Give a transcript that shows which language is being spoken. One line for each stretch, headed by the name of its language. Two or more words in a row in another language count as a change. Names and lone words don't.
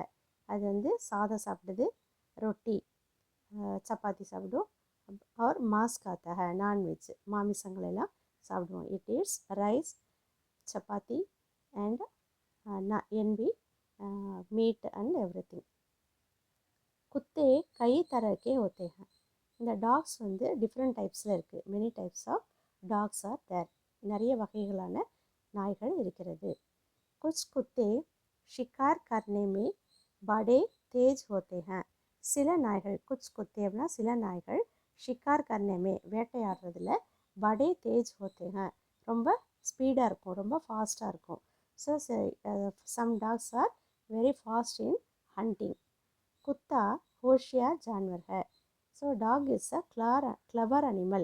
Tamil: அது சாதம் சாப்பிடுது, ரொட்டி சப்பாத்தி சாப்பிடும்.
Hindi: और मांस खाता है,
Tamil: நான்வெஜ் மாமிசங்கள் எல்லாம் சாப்பிடுவோம்.
English: It is rice, chapati and enpi meat and every thing.
Hindi: कुत्ते कई तरह के होते हैं.
Tamil: இந்த
English: dogs different typesil
Tamil: இருக்குது.
English: Many types of dogs are there.
Tamil: நிறைய வகைகளான நாய்கள் இருக்கிறது.
Hindi: कुछ कुत्ते शिकार करने में बड़े तेज होते हैं.
Tamil: சில நாய்கள்,
Hindi: कुछ कुत्ते
Tamil: அப்படின்னா சில நாய்கள்,
Hindi: शिकार करने में
Tamil: வேட்டையாடுறதுல,
Hindi: बड़े तेज होते हैं
Tamil: ரொம்ப ஸ்பீடாக இருக்கும், ரொம்ப ஃபாஸ்ட்டாக இருக்கும்.
English: So some dogs are very fast in hunting.
Hindi: कुत्ता होशियार जानवर है.
English: So dog is a clever animal.